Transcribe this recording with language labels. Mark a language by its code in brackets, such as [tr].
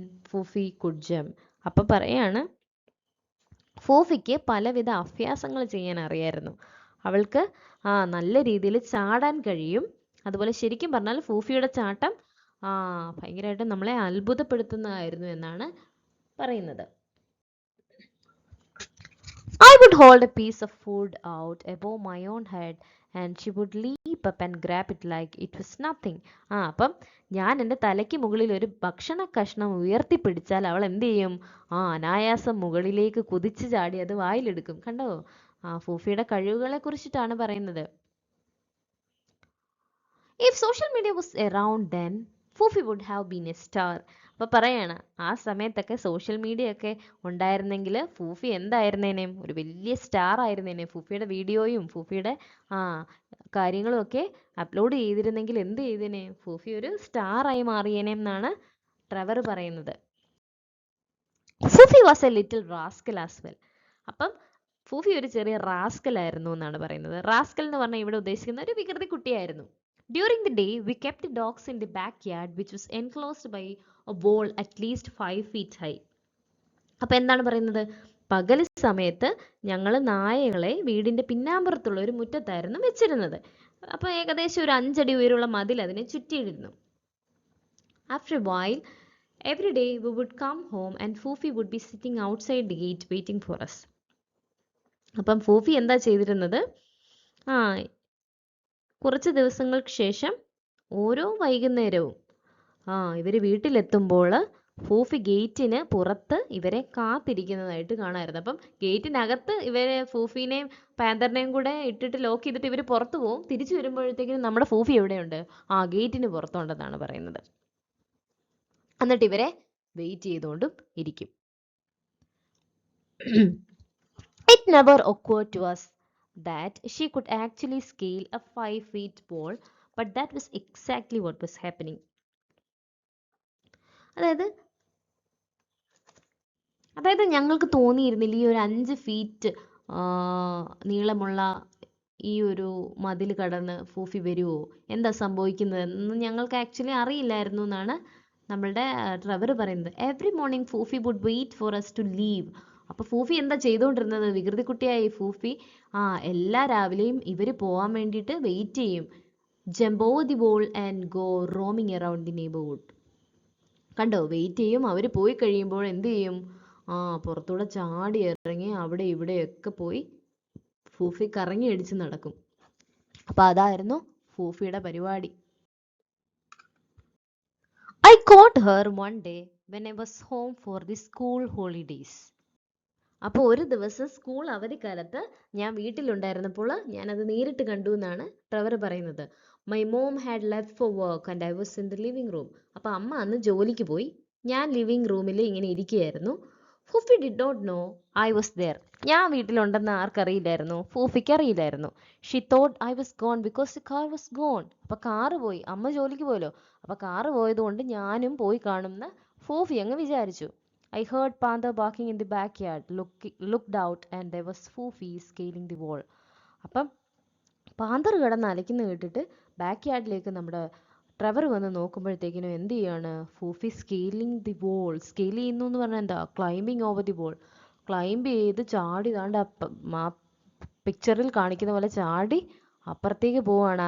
[en] Fufi could jump. [ml] അപ്പം പറയാണ്, ഫൂഫിക്ക് പലവിധ അഭ്യാസങ്ങൾ ചെയ്യാൻ അറിയായിരുന്നു. അവൾക്ക് നല്ല രീതിയിൽ ചാടാൻ കഴിയും. അതുപോലെ ശരിക്കും പറഞ്ഞാൽ ഫൂഫിയുടെ ചാട്ടം ഭയങ്കരമായിട്ട് നമ്മളെ അത്ഭുതപ്പെടുത്തുന്നതായിരുന്നു എന്നാണ് പറയുന്നത്. [en] I would hold a piece of food out above my own head and she would leap up and grab it like it was nothing. [ml] അപ്പം ഞാൻ എൻ്റെ തലയ്ക്ക് മുകളിൽ ഒരു ഭക്ഷണ കഷ്ണം ഉയർത്തിപ്പിടിച്ചാൽ അവൾ എന്ത് ചെയ്യും? അനായാസം മുകളിലേക്ക് കുതിച്ചു ചാടി അത് വായിലെടുക്കും. കണ്ടോ? ഫൂഫിയുടെ കഴിവുകളെ കുറിച്ചിട്ടാണ് പറയുന്നത്. [en] If social media was around then, Fufi would have been a star. [ml] അപ്പോൾ പറയാണ്, ആ സമയത്തൊക്കെ സോഷ്യൽ മീഡിയ ഒക്കെ ഉണ്ടായിരുന്നെങ്കിൽ ഫൂഫി എന്തായിരുന്നേനെ? ഒരു വലിയ സ്റ്റാർ ആയിരുന്നേനെ. ഫൂഫിയുടെ വീഡിയോയും ഫൂഫിയുടെ കാര്യങ്ങളും ഒക്കെ അപ്ലോഡ് ചെയ്തിരുന്നെങ്കിൽ എന്ത് ചെയ്തേനെ? ഫൂഫി ഒരു സ്റ്റാർ ആയി മാറിയേനെ എന്നാണ് ട്രെവർ പറയുന്നത്. [en] Fufi was a little rascal as well. [ml] അപ്പം ഫൂഫി ഒരു ചെറിയ റാസ്കൽ ആയിരുന്നു എന്നാണ് പറയുന്നത്. റാസ്കൽ എന്ന് പറഞ്ഞാൽ ഇവിടെ ഉദ്ദേശിക്കുന്ന ഒരു വികൃതി കുട്ടിയായിരുന്നു. [en] During the day, we kept the dogs in the backyard, which was enclosed by a wall at least 5 feet high. [ml] അപ്പോൾ എന്താണ് പറയുന്നത്? പകൽ സമയത്ത് ഞങ്ങൾ നായകളെ വീടിൻ്റെ പിന്നാമ്പുറത്തുള്ള ഒരു മുറ്റത്തായിരുന്നു വെച്ചിരുന്നത്. അപ്പോൾ ഏകദേശം ഒരു 5 അടി ഉയരമുള്ള മതിൽ അതിനെ ചുറ്റിയിരുന്നു. [en] After a while, every day we would come home and Fufi would be sitting outside the gate waiting for us. [ml] അപ്പം ഫൂഫി എന്താ ചെയ്തിരുന്നത്? കുറച്ച് ദിവസങ്ങൾക്ക് ശേഷം ഓരോ വൈകുന്നേരവും ഇവർ വീട്ടിലെത്തുമ്പോൾ ഫൂഫി ഗേറ്റിന് പുറത്ത് ഇവരെ കാത്തിരിക്കുന്നതായിട്ട് കാണാമായിരുന്നു. അപ്പം ഗേറ്റിനകത്ത് ഇവരെ ഫൂഫിനെയും പാന്തറിനെയും കൂടെ ഇട്ടിട്ട് ലോക്ക് ചെയ്തിട്ട് ഇവർ പുറത്തു പോകും. തിരിച്ചു വരുമ്പോഴത്തേക്കും നമ്മുടെ ഫൂഫി എവിടെയുണ്ട്? ഗേറ്റിന് പുറത്തുണ്ടെന്നാണ് പറയുന്നത്. എന്നിട്ട് ഇവരെ വെയിറ്റ് ചെയ്തുകൊണ്ടും ഇരിക്കും. [en] It never occurred to us that she could actually scale a 5 feet wall, but that was exactly what was happening. [ml] അതായത് ഞങ്ങൾക്ക് തോന്നിയിരുന്നില്ല ഈ ഒരു 5 ഫീറ്റ് നീളമുള്ള ഈ ഒരു മതിൽ കടന്ന് ഫൂഫി വരുമോ, എന്താ സംഭവിക്കുന്നത് എന്ന് ഞങ്ങൾക്ക് ആക്ച്വലി അറിയില്ലായിരുന്നു എന്നാണ് നമ്മളുടെ ട്രെവർ പറയുന്നത്. [en] Every morning Fufi would wait for us to leave. [ml] അപ്പോൾ ഫൂഫി എന്താ ചെയ്തുകൊണ്ടിരുന്നത്? വികൃതി കുട്ടിയായി ഫൂഫി എല്ലാ രാവിലെയും ഇവർ പോകാൻ വേണ്ടിയിട്ട് വെയിറ്റ് ചെയ്യും. [en] Jump over the wall and go roaming around the neighbourhood. [ml] കണ്ടോ? വെയിറ്റ് ചെയ്യും. അവർ പോയി കഴിയുമ്പോൾ എന്ത് ചെയ്യും? പുറത്തൂടെ ചാടി ഇറങ്ങി അവിടെ ഇവിടെയൊക്കെ പോയി ഫൂഫി കറങ്ങി അടിച്ച് നടക്കും. അപ്പം അതായിരുന്നു ഫൂഫിയുടെ പരിപാടി. [en] I caught her one day when I was home for the school holidays. [ml] അപ്പോൾ ഒരു ദിവസം സ്കൂൾ അവധിക്കാലത്ത് ഞാൻ വീട്ടിലുണ്ടായിരുന്നപ്പോൾ ഞാനത് നേരിട്ട് കണ്ടു എന്നാണ് ട്രെവർ പറയുന്നത്. [en] My mom had left for work and I was in the living room. [ml] അപ്പോൾ അമ്മ അന്ന് ജോലിക്ക് പോയി, ഞാൻ ലിവിംഗ് റൂമിൽ ഇങ്ങനെ ഇരിക്കുകയായിരുന്നു. [en] Fufi did not know I was there. [ml] ഞാൻ വീട്ടിലുണ്ടെന്ന് ആർക്കറിയില്ലായിരുന്നു? ഫൂഫിക്ക് അറിയില്ലായിരുന്നു. [en] She thought I was gone because the car was gone. [ml] അപ്പോൾ കാറ് പോയി, അമ്മ ജോലിക്ക് പോയല്ലോ, അപ്പോൾ കാറ് പോയതുകൊണ്ട് ഞാനും പോയി കാണുമെന്ന് ഫൂഫി അങ്ങ് വിചാരിച്ചു. [en] I heard Panther barking in the backyard, looked out and there was Fufi scaling the wall. [ml] അപ്പം പാന്തർ കിടന്ന് അലയ്ക്കുന്ന കേട്ടിട്ട് ബാക്ക് യാർഡിലേക്ക് നമ്മുടെ ട്രെവർ വന്ന് നോക്കുമ്പോഴത്തേക്കിനും എന്ത് ചെയ്യാണ്? [en] Fufi scaling the wall. [ml] സ്കെയിൽ ചെയ്യുന്നു എന്ന് പറഞ്ഞാൽ എന്താ? [en] Climbing over the wall. [ml] Climb ചെയ്ത് ചാടി താണ്ട് പിക്ചറിൽ കാണിക്കുന്ന പോലെ ചാടി അപ്പുറത്തേക്ക് പോവാണ്.